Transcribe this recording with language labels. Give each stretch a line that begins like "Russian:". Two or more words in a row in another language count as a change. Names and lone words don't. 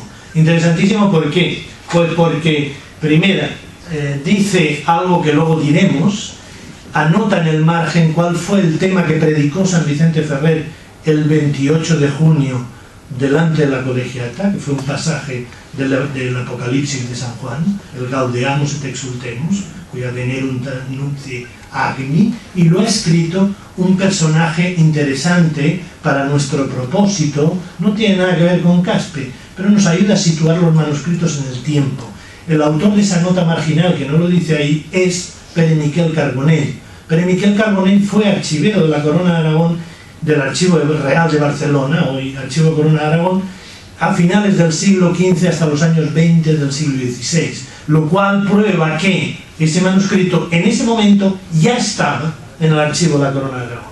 Spanish: Interesantísimo, ¿por qué? Pues porque, primera, dice algo que luego diremos, anota en el margen cuál fue el tema que predicó San Vicente Ferrer el 28 de junio delante de la colegiata, que fue un pasaje del Apocalipsis de San Juan, el
Latin: Gaudeamus et exultemus, cuya venerum nuncie agni,
Spanish: y lo ha escrito un personaje interesante para nuestro propósito. No tiene nada que ver con Caspe, pero nos ayuda a situar los manuscritos en el tiempo. El autor de esa nota marginal, que no lo dice ahí, es Pere Miquel Carbonell. Pere Miquel Carbonell fue archivero de la Corona de Aragón, del Archivo Real de Barcelona, hoy Archivo Corona de Aragón, a finales del siglo XV hasta los años 20 del siglo XVI, lo cual prueba que ese manuscrito en ese momento ya estaba en el Archivo de la Corona de Aragón.